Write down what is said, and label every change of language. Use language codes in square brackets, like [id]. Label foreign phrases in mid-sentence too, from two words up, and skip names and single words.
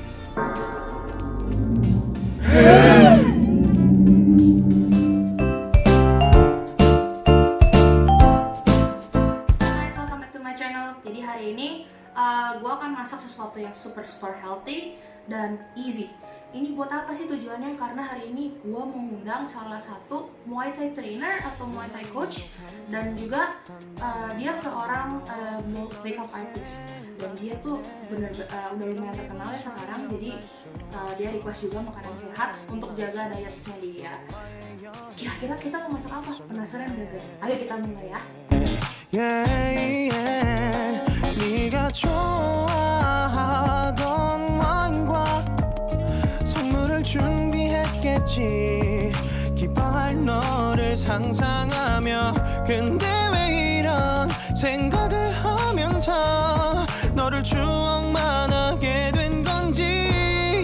[en] Welcome back to my channel. [id] Jadi hari ini gue akan masak sesuatu yang [en] super healthy [id] dan easy. Ini buat apa sih tujuannya? Karena hari ini gue mau mengundang salah satu [en] Muay Thai trainer [id] atau [en] Muay Thai coach, [id] dan juga dia seorang [en] makeup artist, [id] dan dia tuh udah lumayan terkenal ya sekarang. Jadi dia request juga makanan sehat untuk jaga dietnya dia. Kira-kira kita mau masak apa? Penasaran gak guys? Ayo kita mulai ya. [ko] 네가 좋아하던 와인과 선물을 준비했겠지. 기뻐할 너를 상상하며 근데 왜 이런 생각을 하면서 너를 추억만 하게 된 건지.